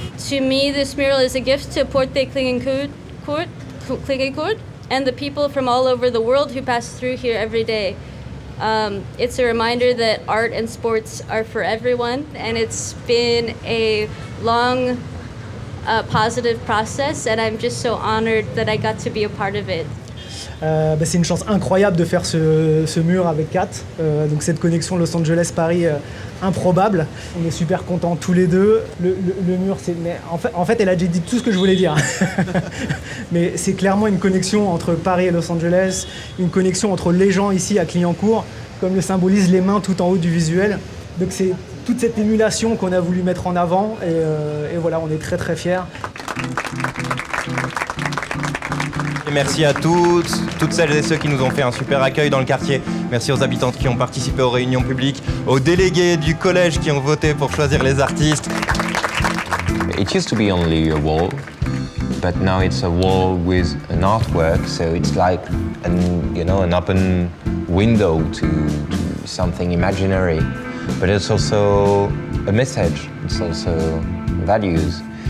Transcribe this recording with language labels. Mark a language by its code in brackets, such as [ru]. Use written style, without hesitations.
[en] To me, this mural is a gift to Porte Clignancourt and the people from all over the world who pass through here every day. It's a reminder that art and sports are for everyone, and it's been a long, positive process, and I'm just so honored that I got to be a part of it. [fr] C'est une chance incroyable de faire ce mur avec Kat. Donc cette connexion Los Angeles-Paris improbable. On est super contents tous les deux. Le mur, en fait, elle a déjà dit tout ce que je voulais dire. Mais c'est clairement une connexion entre Paris et Los Angeles, une connexion entre les gens ici à Clignancourt, comme le symbolisent les mains tout en haut du visuel. Donc c'est toute cette émulation qu'on a voulu mettre en avant, et voilà, on est très très fiers. Et merci à toutes celles et ceux qui nous ont fait un super accueil dans le quartier. Merci aux habitantes qui ont participé aux réunions publiques, aux délégués du collège qui ont voté pour choisir les artistes. [en] It used to be only a wall, but now it's a wall with an artwork, so it's like an open window to something imaginary. But it's also a message, it's also values.